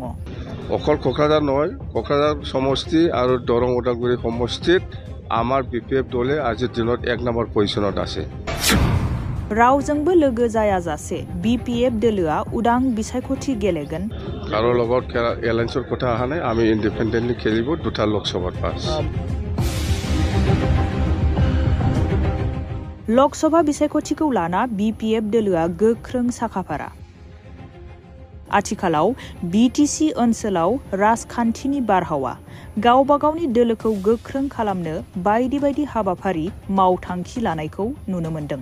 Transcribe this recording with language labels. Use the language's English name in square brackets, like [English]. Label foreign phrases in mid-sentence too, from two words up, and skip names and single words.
[Assamese] অকল ক'কৰাঝাৰ নয়, ক'কৰাঝাৰ সমষ্টি আৰু দৰং উদালগুৰি সমষ্টিত আমাৰ BPF দলে আজিৰ দিনত 1 নম্বৰ পজিশনাৱ আছে। [Bodo] रावजोंबो लोगो जायाजासे BPF दोलोआ उदां बिसायख'थि गेलेगोन। [Assamese] কাৰো লগত এলায়েন্সৰ কথা অহা নাই, আমি ইন্ডিপেন্ডেন্টলি খেলিব দুটা লোকসভাত পাস। [Bodo] लकसभा बिसायख'थिखौ लाना BPF दोलोआ गोख्रों साखाफारा। आथिखालाव BTC ओनसोलाव राजखान्थिनि बारहावा गावबा गावनि दोलोखौ गोख्रों खालामनो बायदि हाबाफारि मावथांखि लानायखौ नुनो मोन्दों।